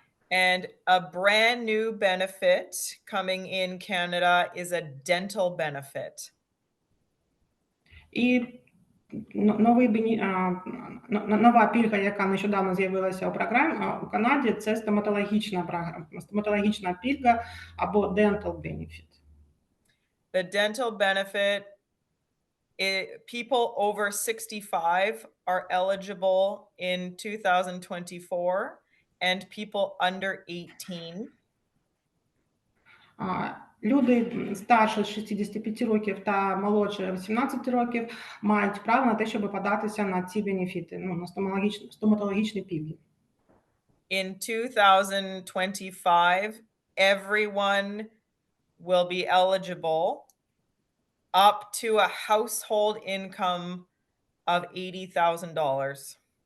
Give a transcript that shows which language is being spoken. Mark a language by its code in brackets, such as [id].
[en] And a brand new benefit coming in Canada is a dental benefit. [uk] І нова пільга, яка нещодавно з'явилася у Канаді, це стоматологічна пільга або dental benefit. [en] The dental benefit, people over 65 are eligible in 2024 and people under 18. [uk] Люди старше 65 років та молодше 18 років мають право на те, щоб податися на ці бенефіти, на стоматологічні пільги. [en] In 2025, everyone will be eligible up to a household income of $80,000.